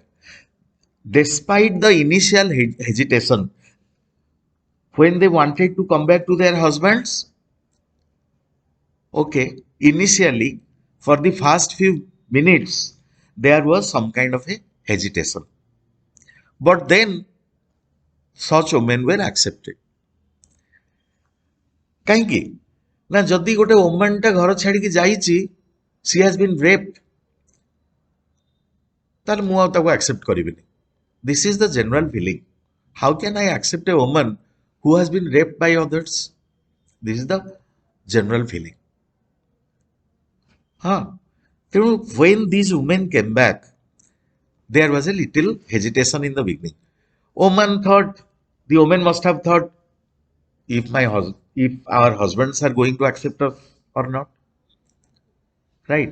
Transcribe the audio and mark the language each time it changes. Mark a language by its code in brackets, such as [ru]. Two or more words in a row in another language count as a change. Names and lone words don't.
[en] Despite the initial hesitation, when they wanted to come back to their husbands, okay, initially, for the first few minutes, there was some kind of a hesitation. But then, such women were accepted. [or] କାହିଁକି ନା ଯଦି ଗୋଟେ ଓମେନଟା ଘର ଛାଡ଼ିକି ଯାଇଛି [en] she has been raped [or] ତାହେଲେ ମୁଁ ଆଉ ତାକୁ ଆକ୍ସେପ୍ଟ କରିବିନି [en] this is the general feeling how can I accept a woman who has been raped by others. This is the general feeling. When these women came back, there was a little hesitation in the beginning. The woman must have thought, if our husbands are going to accept us or not, right?